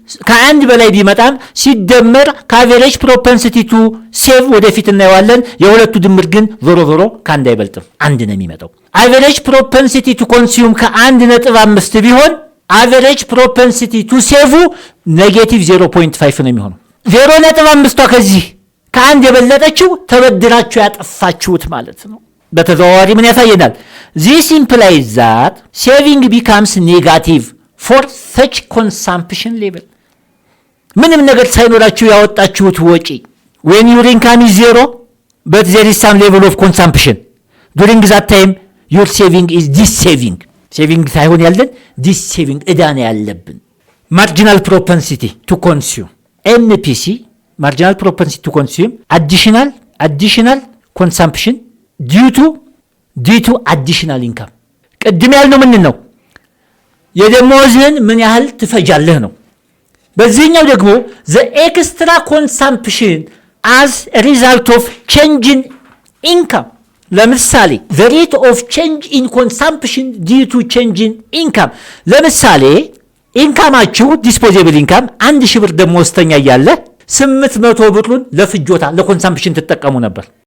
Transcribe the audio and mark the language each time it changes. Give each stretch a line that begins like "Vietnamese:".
Amharic: ከአንድ በላይ ቢመጣም ሲደመር ከአቨሬጅ ፕሮፐንሲቲ ቱ ሴቭ ወደፊት እናየዋለን። የሁለቱ ድምር ግን ዞሮ ዞሮ ከአንድ አይበልጥም፣ አንድ ነው የሚመጣው። አቨሬጅ ፕሮፐንሲቲ ቱ ኮንሱም ከ1.5 ቢሆን አቨሬጅ ፕሮፐንሲቲ ቱ ሴቭ ኔጌቲቭ 0.5 ነው የሚሆነው። 0.5ቷ ከዚህ ከአንድ የበለጠችው ተበድራችሁ ያጠፋችሁት ማለት ነው። በተዘዋዋሪ ምን ያሳየናል?
English: this implies that saving becomes negative for such consumption level።
Amharic: ምንም ነገር ሳይኖራችሁ ያወጣችሁት ወጪ
English: when your income is zero but there is some level of consumption during that time your saving is this saving
Amharic: ሳይሆን ያለን
English: this saving
Amharic: ዕዳ ነው ያለብን።
English: marginal propensity to consume MPC marginal propensity to consume additional consumption due to additional income።
Amharic: ቅድም ያልነው ምን ነው? የደሞዝህን ምን ያህል ትፈጃለህ ነው። በዚህኛው ደግሞ
English: the extra consumption as a result of change in income።
Amharic: ለምሳሌ
English: the rate of change in consumption due to change in income።
Amharic: ለምሳሌ ኢንካማችሁ ዲስፖዚብል ኢንካም 1000 ብር ደሞዝተኛ እያለ 800 ብሩን ለፍጆታ ለኮንሳምፕሽን ትጠቀሙ ነበር።